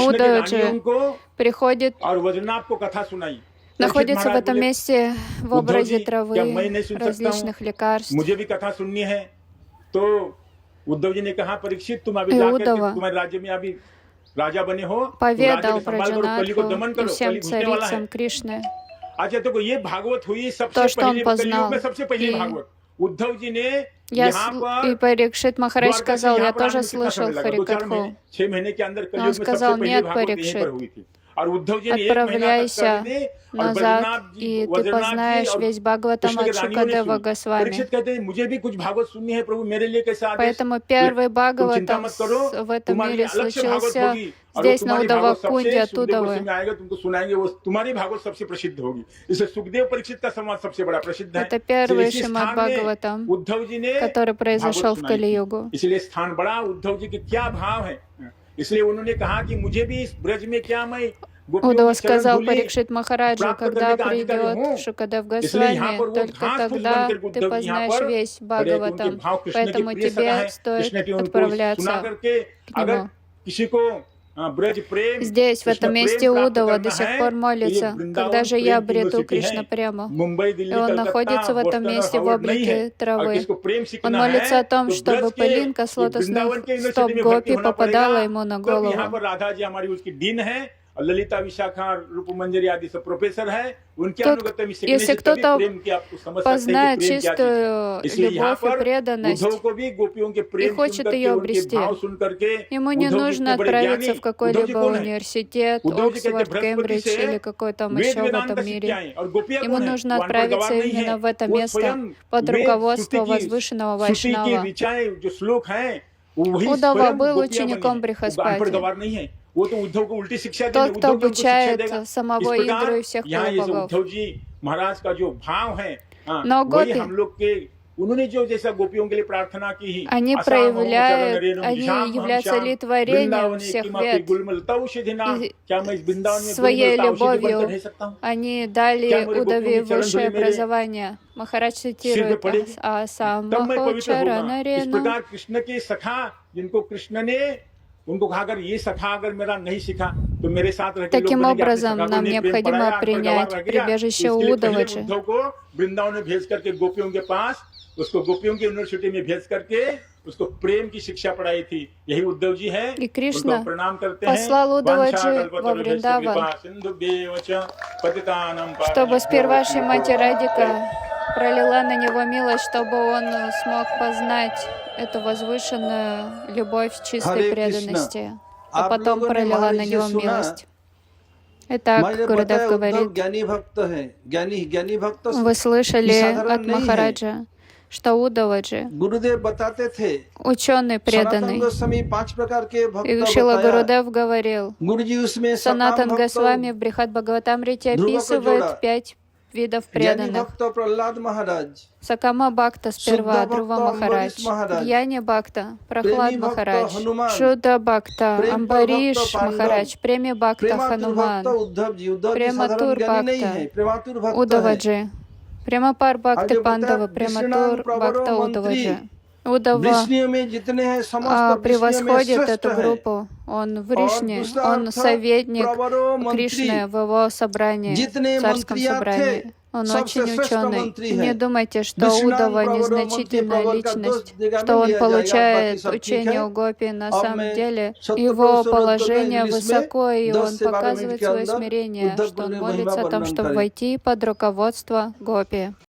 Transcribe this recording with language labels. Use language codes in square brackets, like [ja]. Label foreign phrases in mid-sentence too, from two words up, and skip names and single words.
[hi] कृष्ण के रानियों [ru] Удаваджи [hi] को [ru] приходит, [hi] और वज्रनाभ को कथा सुनाई। [ru] находится в [hi] महाराज [ru] этом [hi] बोले, [ru] месте в [hi] उद्धव [ru] образе [hi] जी, [ru] травы, [hi] क्या मैं नहीं सुन सकता हूँ? [ru] различных лекарств. [hi] मुझे भी कथा सुननी है। तो उद्धव जी ने कहा, परीक्षित तुम अभी [ru] И [hi] जाकर के [ru] Удава [hi] तुम्हारे राज्य में अभी राजा बने हो, तुम राज्य [ru] поведал [hi] के संभाल करो, कली को दमन [ru] Браджанатху и [hi] करो, [ru] всем [hi] कली घुसने वाला है। [ru] царицам Кришны, [hi] अच्छा देखो ये भागवत हुई [ru] то, [hi] सबसे [ru] что он [hi] पहले कलयुग [ru] познал. [hi] में सबसे पहली [ru] И [hi] भागवत उद्धव जी ने [ru] и [hi] यहाँ पर [ru] Парикшит Махарадж [hi] द्वारका से [ru] сказал, [hi] यहाँ [ru] я [hi] पर आने [ru] тоже [hi] में कितना [ru] слышал [hi] समय लगा 2-4 [ru] Харикатху. [hi] महीने 6 महीने के अंदर [ru] Но он [hi] कलयुग में सबसे [ru] сказал, [hi] पहली [ru] нет, [hi] भागवत यहीं पर [ru] Парикшит, [hi] हुई थी और उद्धव जी ने 1 महीना तक [ru] отправляйся [hi] करने और [ru] назад, [hi] बद्रीनाथ जी [ru] и ты [hi] वज्रनाथ जी [ru] познаешь [hi] और [ru] весь Бхагаватам [hi] कृष्ण के [ru] от [hi] रानियों ने [ru] Шукадева [hi] सुनी। [ru] Госвами. [hi] परीक्षित कहते हैं मुझे भी कुछ भागवत सुननी है प्रभु मेरे लिए कैसा आदेश [ru] Поэтому первый [hi] तुम चिंता [ru] Бхагаватам [hi] मत करो [ru] в этом [hi] तुम्हारे [ru] мире [hi] अलग से भागवत [ru] случился [hi] होगी और वो [ru] здесь, на [hi] तुम्हारी भागवत [ru] Удавакунде, [hi] सबसे [ru] оттуда [hi] सुखदेव गोस्वामी [ru] вы. [hi] आएगा तुमको सुनाएंगे वो तुम्हारी भागवत सबसे प्रसिद्ध होगी इसलिए सुखदेव परीक्षित का संवाद सबसे बड़ा प्रसिद्ध है [ru] Это первый [hi] इसी [ru] Шримад [hi] स्थान में [ru] Бхагаватам, [hi] उद्धव जी ने [ru] который [hi] भागवत [ru] произошел в [hi] सुनाई थी [ru] Кали-югу. [hi] इसलिए स्थान बड़ा उद्धव जी के क्या भाव है इसलिए उन्होंने कहा कि मुझे भी इस ब्रज में क्या मैं गोपियों [ru] Удава [hi] की चरण [ru] сказал [hi] धूलि [ru] Парикшит Махараджа, [hi] प्राप्त [ru] когда [hi] करने का अधिकारी [ru] придет [hi] हूँ [ru] Шукадев [hi] इसलिए यहाँ [ru] Госвами, [hi] पर वो [ru] только [hi] घास फूस [ru] тогда [hi] बनकर [ru] ты [hi] उद्धव जी यहाँ [ru] познаешь [hi] पर [ru] весь [hi] खड़े थे उनके [ru] Бхагаватам. [hi] भाव कृष्ण के [ru] Поэтому [hi] प्रिय सखा [ru] тебе [hi] है [ru] стоит [hi] कृष्ण की उनको सुना [ru] отправляться [hi] करके [ru] к [hi] अगर [ru] нему. [hi] किसी को ब्रज प्रेम [ru] Здесь, в [hi] कृष्ण [ru] этом [hi] प्रेम [ru] месте [hi] प्राप्त [ru] Удава [hi] करना [ru] до сих [hi] है [ru] пор [hi] तो ये [ru] молится, когда [hi] वृंदावन [ru] же я [hi] प्रेम की [ru] обрету [hi] यूनिवर्सिटी है [ru] Кришна прямо. [hi] मुंबई [ru] И [hi] दिल्ली [ru] он [hi] कलकत्ता [ru] находится в этом [hi] बोस्टन और [ru] месте в [hi] हार्वर्ड नहीं है [ru] облике [hi] और [ru] травы. [hi] किसको प्रेम [ru] Он [hi] सीखना [ru] молится [hi] है [ru] о том, [hi] तो [ru] чтобы [hi] ब्रज के [ru] пылинка с [hi] ये वृंदावन [ru] лотосных [hi] के [ru] стоп [hi] यूनिवर्सिटी में भर्ती [ru] гопи [hi] होना [ru] попадала [hi] पड़ेगा [ru] ему на [hi] तब यहाँ [ru] голову. [hi] पर राधा जी हमारी उसकी डीन है और ललिता विशाखा रूप मंजरी आदि सब प्रोफेसर है उनके [ru] Тут, [hi] अनुगत्य में सीखने [ru] если [hi] से तभी [ru] кто-то [hi] प्रेम की आपको समझ सकते हैं [ru] познает [hi] कि प्रेम क्या चीज है [ru] чистую [hi] इसलिए यहाँ [ru] любовь и [hi] पर [ru] преданность [hi] उद्धव को भी गोपियों के [ru] и [hi] प्रेम सुन [ru] хочет [hi] करके [ru] ее [hi] उनके [ru] обрести, [hi] भाव सुन करके [ru] ему не [hi] उद्धव जी [ru] нужно [hi] इतने बड़े [ru] отправиться [hi] ज्ञानी [ru] в [hi] उद्धव जी [ru] какой-либо [hi] कौन है [ru] университет, [hi] उद्धव जी कहते [ru] Оксфорд, [hi] बृहस्पति [ru] Кембридж [hi] से [ru] или какой там [hi] वेद [ru] еще в [hi] वेदांत [ru] этом [hi] सीख के [ru] мире. [hi] आए और गोपियां [ru] Ему [hi] कौन है [ru] нужно [hi] वो अनपढ़ गवार [ru] отправиться [hi] नहीं है [ru] именно в это [hi] वो [ru] место [hi] स्वयं [ru] под [hi] वेद श्रुति [ru] руководством [hi] की [ru] возвышенного [hi] श्रुति की [ru] Вайшнава. [hi] ऋचाएं जो श्लोक हैं वही [ru] Удава [hi] स्वयं [ru] был [hi] गोपियां बनी [ru] учеником [hi] है वो अनपढ़ [ru] Брихаспати. [hi] गवार नहीं है वो तो उद्धव को उल्टी शिक्षा [ru] Тот, [hi] देंगे [ru] кто [hi] उद्धव जी उनको शिक्षा देगा [ru] обучает [hi] इस [ru] самого Индру [hi] प्रकार [ru] и всех [hi] यहाँ ये [ru] полубогов. [hi] उद्धव जी महाराज का जो भाव है [ru] Но [hi] वही [ru] гопи, [hi] हम लोग के उन्होंने जो जैसा गोपियों के लिए प्रार्थना की ही [ru] они [sa] असाम [ru] проявляют, [sa] चरण [ru] они [sa] श्याम हम [ru] являются [sa] श्याम [ru] олицетворением [sa] वृंदावन [ru] всех [sa] किमपि [ru] вет. [sa] गुलमलता औषधिना [ru] И [hi] क्या मैं इस वृंदावन में [ru] своей [hi] गुलमलता औषधि बनकर रह [ru] любовью [hi] सकता हूँ [ru] они [hi] क्या [ru] дали [hi] मेरे गोपियों [ru] Удаве [hi] की चरण [ru] высшее [hi] धूलि मेरे [ru] образование. Махарадж [hi] सिर पे [ru] цитирует [hi] पड़ेगी तब मैं [ru] Асамахо [hi] पवित्र होगा इस [ru] Чаранарену. [hi] प्रकार कृष्ण के सखा जिनको कृष्ण ने उनको कहा अगर ये सखा अगर मेरा नहीं सीखा तो मेरे साथ रह के लोग [ru] Таким [hi] बनेंगे अपने [ru] образом, [hi] सखा को [ru] нам [hi] ने प्रेम [ru] необходимо [hi] पढ़ाया अनपढ़ गवार [ru] принять [hi] रह गया तो [ru] прибежище [hi] इसके लिए पहले [ru] Удаваджи. [hi] उद्धव को वृंदावन में भेज करके गोपियों के पास उसको गोपियों की यूनिवर्सिटी में भेज करके उसको प्रेम की शिक्षा पढ़ाई थी यही उद्धव जी है [ru] И [hi] उनको [ru] Кришна [hi] प्रणाम करते [ru] послал [hi] हैं [ru] Удаваджи во Вриндаван, чтобы сперва Шримати Радика пролила на него милость, чтобы он смог познать эту возвышенную любовь чистой Харе преданности, а [hi] आप [ru] потом [hi] लोगों ने [ru] пролила [hi] महाराज [ru] на [hi] जी [ru] него [hi] सुना [ru] милость. Итак, [hi] मैंने [ru] Гурудев [hi] बताया उद्धव [ru] говорит, [hi] ज्ञानी भक्त है ज्ञानी भक्त [ru] вы слышали [hi] ये साधारण [ru] от [hi] नहीं है। [ru] Махараджа, что Удаваджи, [hi] गुरुदेव बताते थे [ru] ученый [hi] सनातन [ru] преданный. [hi] गोस्वामी 5 प्रकार के [ru] И [hi] भक्त [ru] Шрила [hi] बताया [ru] Гурудев говорил, [hi] गुरु जी उसमें [ru] Санатан [hi] सकाम [ru] Госвами [hi] भक्त [ru] в Брихат Бхагаватамрите Dhruva описывает Prajoda, 5 видов [hi] ज्ञानी [ru] преданных. [hi] भक्त प्रहलाद महाराज [ru] Сакама Бхакта сперва, Шудда Друва Бхакта, Махарадж, Амбариш Махарадж, Дьяни Бхакта, Прохлад Преми Бхакта, Махарадж, Хануман, Шудда Бхакта, Прем Амбариш Бхакта, Пандав, Махарадж, Преми Бхакта, [hi] प्रेमातुर भक्त [ru] Хануман, [hi] उद्धव जी साधारण [ru] Прематур [hi] ज्ञानी नहीं [ru] Бхакта, [hi] है प्रेमातुर भक्त है [ru] Удаваджи, Премапар [hi] आज [ru] Бхакти [hi] जो बताया [ru] Пандава, Прематур [sa] विष्णु [ru] Бхакта [sa] प्रवरो मंत्री [ru] Удаваджи. Удава [hi] वृष्णियों में जितने हैं समस्त वृष्णियों में [ru] превосходит [hi] श्रेष्ठ [ru] эту [hi] है [ru] группу. Он в [hi] और [ru] Ришне, [hi] दूसरा [ru] он [hi] अर्थ [ru] советник [sa] प्रवरो मंत्री [ru] Кришны в его собрании, [hi] जितने [ru] в царском [hi] मंत्रियां थे [ru] собрании. Он [hi] सबसे [ru] очень [hi] श्रेष्ठ [ru] ученый. [hi] मंत्री [ru] Не [hi] है [ru] думайте, что [sa] विष्णुनाम [ru] Удава [sa] प्रवरो मंत्री [ru] незначительная [hi] प्रवर का दोष [ru] личность, [hi] निगाह [ru] что [hi] में [ru] он [hi] लिया जाएगा बाकी [ru] получает [hi] सब ठीक [ru] учение [hi] है [ru] у Гопи. На [hi] अब [ru] самом [hi] मैं [ru] деле, [hi] 70 [ru] его [hi] पुरुषों [ru] положение [hi] इंग्लिश में [ru] высоко, и [hi] 10 [ru] он [hi] से 12 मिनट [ru] показывает [hi] के [ru] свое [hi] अंदर [ru] смирение, [hi] उद्धव [ru] что [hi] गुरु [ru] он [hi] ने महिमा [ru] молится о том, [hi] वर्णन [ru] чтобы [hi] करे [ru] войти под руководство Гопи.